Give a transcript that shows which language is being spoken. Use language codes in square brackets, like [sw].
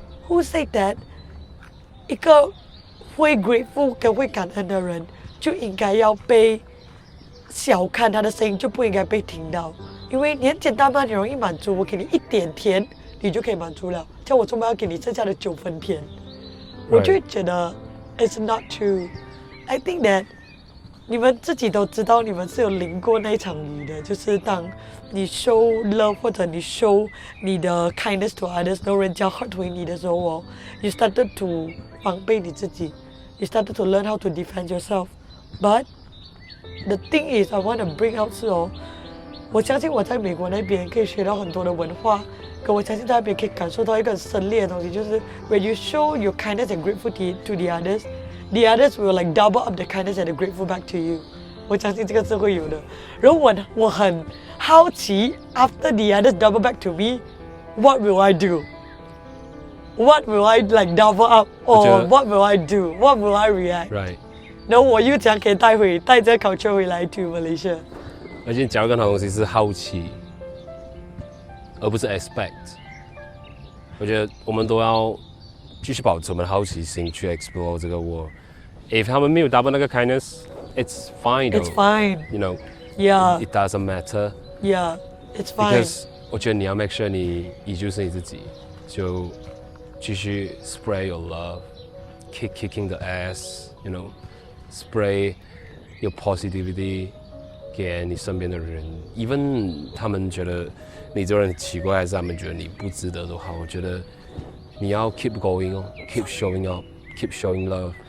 [en] Who said that [zh] 一個會 grateful 跟會感恩的人就應該要被小看，他的聲音就不應該被聽到？因為你很簡單嘛，你容易滿足，我給你一點甜，你就可以滿足了。叫我做乜要給你剩下的9分甜？我就覺得 [en] it's not true。 I think that [zh] 你們自己都知道，你們是有淋過那場雨的，就是當你 [en] show love 或者你 show 你的 kindness to others， [zh] 然後人家 [en] hurt 回你的時候you started to [zh] 防備你自己， [en] you started to learn how to defend yourself。 But the thing is I want to bring out [zh] 是我相信我在美國那邊可以學到很多的文化，跟我相信在那邊可以感受到一個很深烈的東西，就是 [en] when you show your kindness and grateful to the others，the others will double up the kindness and the grateful back to you。 [zh] 我相信這個是會有的。然後我很好奇 [en] after the others double back to me what will I do？ What will I double up or what will I do？ What will I react？ Right。 [zh] 然後我又怎樣可以帶這個 culture 回來 [en] to Malaysia？ [zh] 而且講更好的東西是好奇，而不是 expect。我覺得我們都要繼續保持我們的好奇心去 explore 這個 world。 [en] If [zh] 他們沒有 [en] double 那個 kindness，it's fine though. It's fine. You know. Yeah. It doesn't matter. Yeah. It's fine. Because [zh] 我覺得你要 [en] make sure [zh] 你依舊是你自己，就繼續 [en] spread your love，kicking the ass，you know，spray your positivity [zh] 給你身邊的人 [en] ，even [zh] 他們覺得你這個人很奇怪，還是他們覺得你不值得都好，我覺得你要 [en] keep going 哦 ，keep showing up，keep showing love。